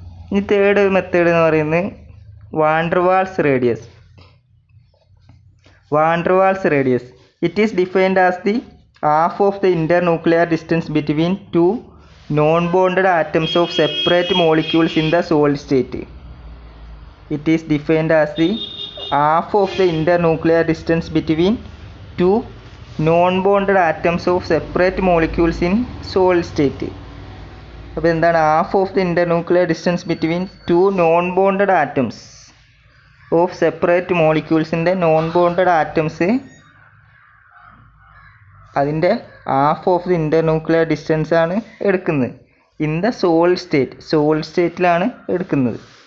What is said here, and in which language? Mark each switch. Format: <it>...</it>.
<ml>ഇനി third method എന്ന് പറയുന്നത് van der Waals radius.</ml> <en>Van der Waals radius. It is defined as the half of the internuclear distance between two non-bonded atoms of separate molecules in the solid state. It is defined as the half of the internuclear distance between two non-bonded atoms of separate molecules in solid state.</en> <ml>അപ്പോൾ എന്താണ്</ml> <en>half of the internuclear distance between two non bonded atoms of separate മോളിക്യൂൾസിൻ്റെ</en> <ml>non bonded atoms അതിൻ്റെ half of the ഇൻ്റർന്യൂക്ലിയർ distance ആണ് എടുക്കുന്നത് in the solid സ്റ്റേറ്റിലാണ് എടുക്കുന്നത്.</ml>